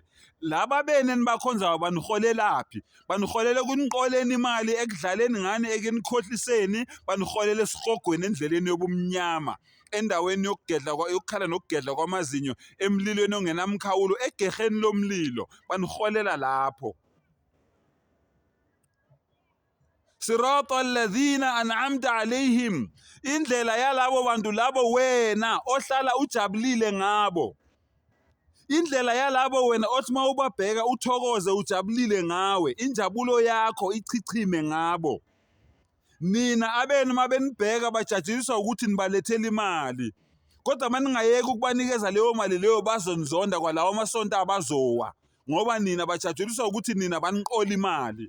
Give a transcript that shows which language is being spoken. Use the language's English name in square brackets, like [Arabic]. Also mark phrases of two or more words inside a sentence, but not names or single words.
[Zulu] Laba bene nibakhonzayo baniholelaphi? Baniholele kuniqoleni imali, ekudlaleni ngani, ekenikhohliseni, baniholele esihogweni endleleni yobumnyama, endaweni yokukhala nokugedla kwamazinyo, emlilweni ongenamkhawulo, egeheni lomlilo, baniholela lapho. [Arabic] صراط الذين أنعمت عليهم, [Zulu] indlela yalabo bantu labo wena ohlala ujabulile ngabo. Indlela yalabo wena othi mawubabheka uthokoze ujabulile ngawe, injabulo yakho ichichime ngabo. Nina abenu mabenibheka bajajiliswa ukuthi nibalethela imali, kodwa maningayeki ukubanikeza leyo mali leyo bazonizonda kwalawo amasonto abazowa ngoba nina bajajiliswa ukuthi nina baniqola imali.